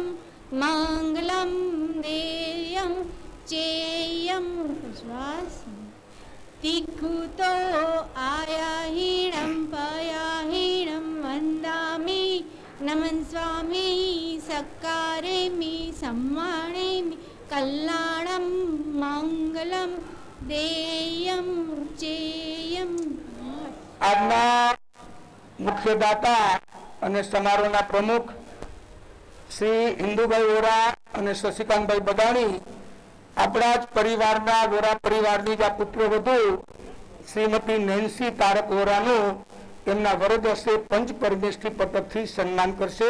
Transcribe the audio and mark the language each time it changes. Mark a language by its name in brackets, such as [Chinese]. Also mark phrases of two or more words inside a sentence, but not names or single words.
[Prakrit languages] मङ्गलं देयं चेयं पज्वास्वं तिक्कुतो आयाहीणं पयाहीणं वन्दामि नमन्सामि सत्कारेमि सम्मानेमि कल्याणं मङ्गलं देयं चेयं। [Gujarati] આજના મુખ્ય દાતા અને સમારોહના પ્રમુખ શ્રી ઇન્દુભાઈ વોરા અને શશિકાંતભાઈ બગાણી આપણા જ પરિવારના વોરા પરિવારની જ આ પુત્રવધુ શ્રીમતી નેન્સી તારક વોરાનું એમના વરદ હસ્તે પંચ પરમેષ્ઠી પતકથી સન્માન કરશે.